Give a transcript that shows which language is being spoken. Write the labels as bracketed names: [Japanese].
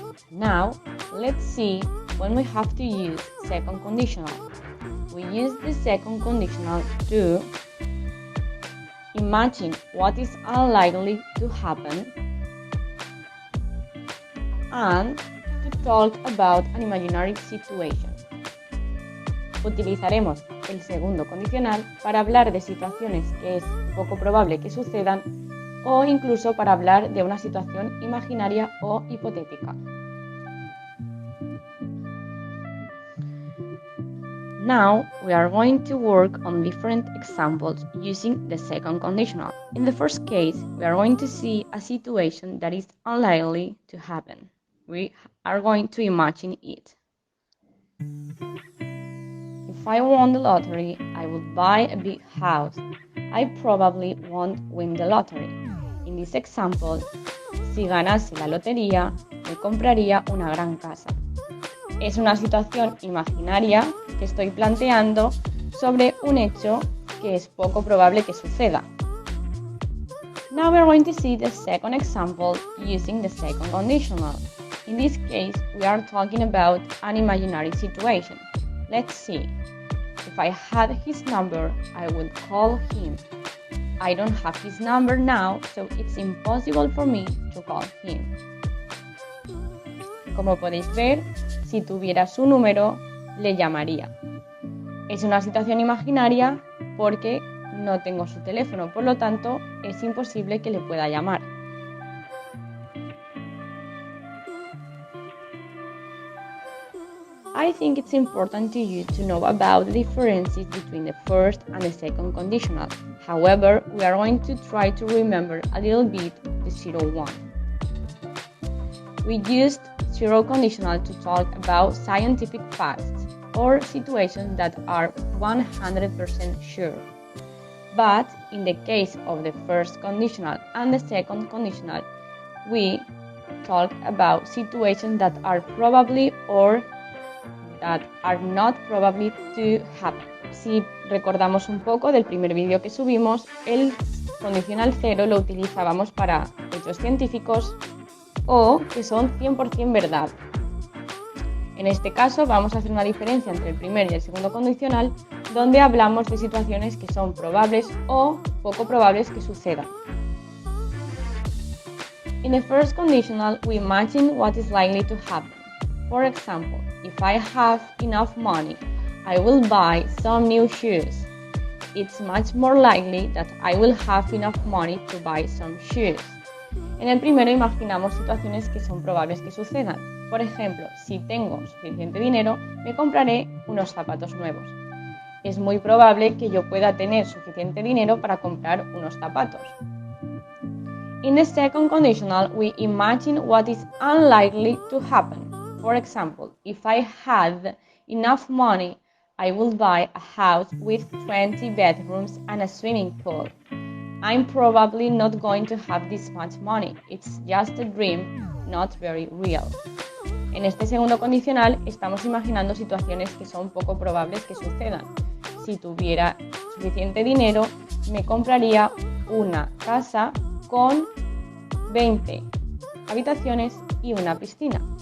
[English] Now, let's see when we have to use second conditional. We use the second conditional to imagine what is unlikely to happen and to talk about an imaginary situation. [Spanish] Utilizaremos el segundo condicional para hablar de situaciones que es poco probable que sucedan o incluso para hablar de una situación imaginaria o hipotética. [English] Now, we are going to work on different examples using the second conditional. In the first case, we are going to see a situation that is unlikely to happen. We are going to imagine it. If I won the lottery, I would buy a big house. I probably won't win the lottery. In this example, [Spanish] si ganase la lotería, me compraría una gran casa. Es una situación imaginaria que estoy planteando sobre un hecho que es poco probable que suceda. [English] Now we are going to see the second example using the second conditional. In this case, we are talking about an imaginary situation. Let's see. If I had his number, I would call him. I don't have his number now, so it's impossible for me to call him. [Spanish] Como podéis ver, si tuviera su número, le llamaría. Es una situación imaginaria porque no tengo su teléfono, por lo tanto, es imposible que le pueda llamar. [English] I think it's important to you to know about the differences between the first and the second conditional. However, we are going to try to remember a little bit the 0-1. We used zero conditional to talk about scientific facts or situations that are 100% sure. But in the case of the first conditional and the second conditional, we talk about situations that are probably or that are not probably to happen. [Spanish] Si recordamos un poco del primer vídeo que subimos, el condicional 0 lo utilizábamos para hechos científicos o que son 100% verdad. En este caso vamos a hacer una diferencia entre el primer y el segundo condicional, donde hablamos de situaciones que son probables o poco probables que sucedan. [English] In the first conditional, we imagine what is likely to happen. For example, if I have enough money, I will buy some new shoes. It's much more likely that I will have enough money to buy some shoes. [Spanish] En el primero imaginamos situaciones que son probables que sucedan. Por ejemplo, si tengo suficiente dinero, me compraré unos zapatos nuevos. Es muy probable que yo pueda tener suficiente dinero para comprar unos zapatos. [English] In the second conditional, we imagine what is unlikely to happen. For example, if I had enough money, I would buy a house with 20 bedrooms and a swimming pool. I'm probably not going to have this much money. It's just a dream, not very real. [Spanish] En este segundo condicional estamos imaginando situaciones que son poco probables que sucedan. Si tuviera suficiente dinero, me compraría una casa con 20 habitaciones y una piscina.